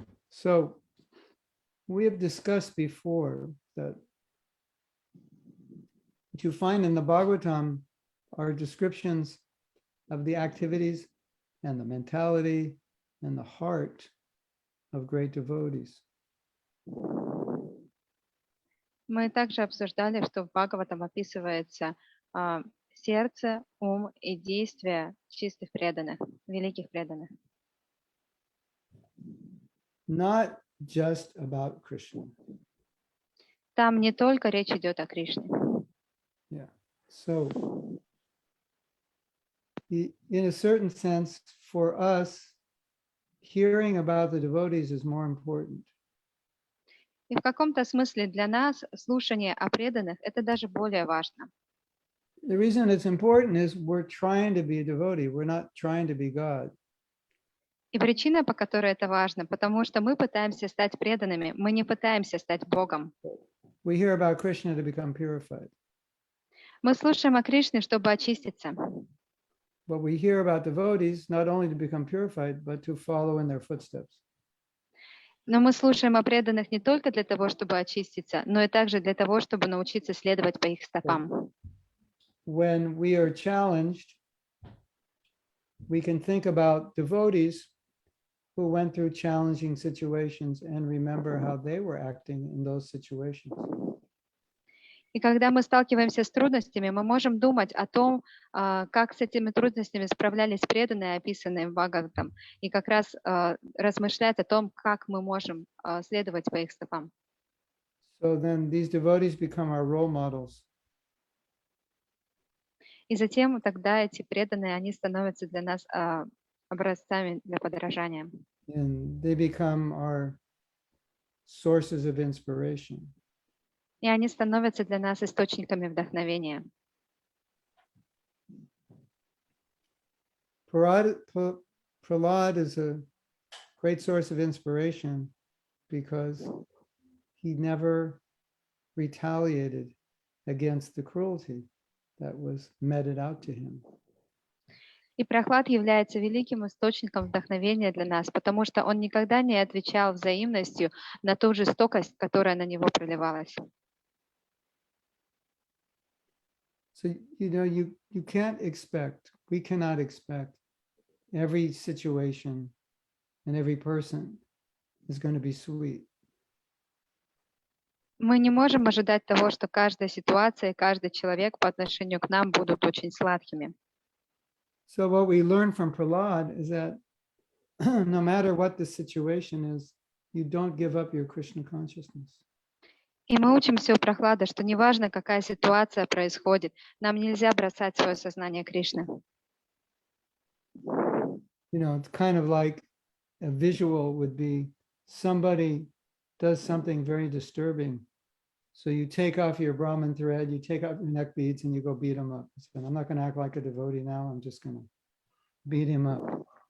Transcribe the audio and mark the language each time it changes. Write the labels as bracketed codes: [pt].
[en] So we have discussed before that what you find in the Bhagavatam are descriptions of the activities and the mentality and the heart of great devotees. [ru] Мы также обсуждали, что в Бхагаватам описывается сердце, ум и действия чистых преданных, великих преданных. [en] Not just about Krishna. [ru] Там не только речь идет о Кришне. [en] Yeah. So, in a certain sense, for us, hearing about the devotees is more important. [ru] И в каком-то смысле для нас слушание о преданных – это даже более важно. [en] The reason it's important is we're trying to be a devotee. We're not trying to be God. [ru] И причина, по которой это важно, потому что мы пытаемся стать преданными, мы не пытаемся стать Богом. [en] We hear about Krishna to become purified. [ru] Мы слушаем о Кришне, чтобы очиститься. [en] But we hear about devotees not only to become purified, but to follow in their footsteps. [ru] Но мы слушаем о преданных не только для того, чтобы очиститься, но и также для того, чтобы научиться следовать по их стопам. [en] When we are challenged, we can think about devotees who went through challenging situations and remember how they were acting in those situations. [ru] И когда мы сталкиваемся с трудностями, мы можем думать о том, как с этими трудностями справлялись преданные, описанные в Бхагаватам, и как раз размышлять о том, как мы можем следовать по их стопам. [en] So then these devotees become our role models. [ru] И затем тогда эти преданные, они становятся для нас образцами для подражания. [en] And they become our sources of inspiration. [ru] И они становятся для нас источниками вдохновения. [en] Prahlad is a great source of inspiration because he never retaliated against the cruelty that was meted out to him. [ru] И Прохлад является великим источником вдохновения для нас, потому что он никогда не отвечал взаимностью на ту жестокость, которая на него проливалась. [en] So, you can't expect, we cannot expect every situation and every person is going to be sweet. [ru] Мы не можем ожидать того, что каждая ситуация и каждый человек по отношению к нам будут очень сладкими. [en] So what we learn from Prahlad is that no matter what the situation is, you don't give up your Krishna consciousness. [ru] И мы учимся у Прохлады, что неважно, какая ситуация происходит, нам нельзя бросать свое сознание Кришны. [en] You know, it's kind of like a visual would be somebody does something very disturbing. So you take off your Brahmin thread, you take off your neck beads, and you go beat him up. So I'm not going to act like a devotee now. I'm just going to beat him up.